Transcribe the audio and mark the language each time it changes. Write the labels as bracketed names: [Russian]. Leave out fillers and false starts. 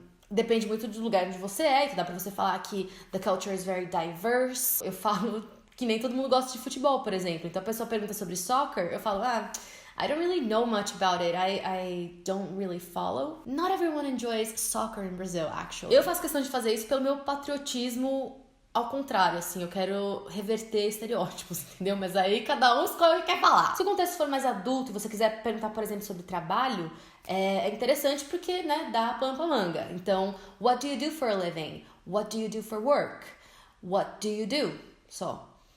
[Portuguese] Depende muito do lugar onde você é, então dá pra você falar que [English] the culture is very diverse. [Portuguese] Eu falo que nem todo mundo gosta de futebol, por exemplo. Então a pessoa pergunta sobre soccer, eu falo, [English] I don't really know much about it. I don't really follow. Not everyone enjoys soccer in Brazil, actually. [Portuguese] Eu faço questão de fazer isso pelo meu patriotismo ao contrário, assim, eu quero reverter estereótipos, entendeu? Mas aí cada um escolhe o que quer falar. Se o contexto for mais adulto e você quiser perguntar, por exemplo, sobre trabalho, é interessante porque, né, dá pano pra manga. [English] Então, what do you do for a living? What do you do for work? What do you do? Só.